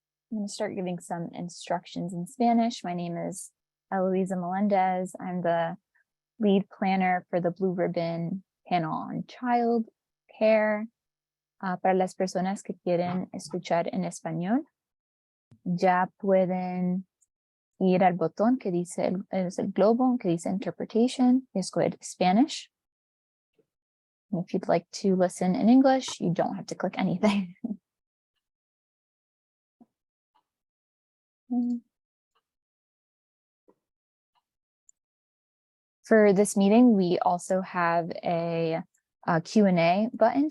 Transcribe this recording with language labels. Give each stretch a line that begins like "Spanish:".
English: I'm going to start giving some instructions in Spanish. My name is Eloisa Melendez. I'm the lead planner for the Blue Ribbon panel on child care.
Spanish: Para las personas que quieren escuchar en español, ya pueden ir al botón que dice, es el globo que dice interpretation, y escoger Spanish.
English: And if you'd like to listen in English, you don't have to click anything. For this meeting, we also have a Q&A button.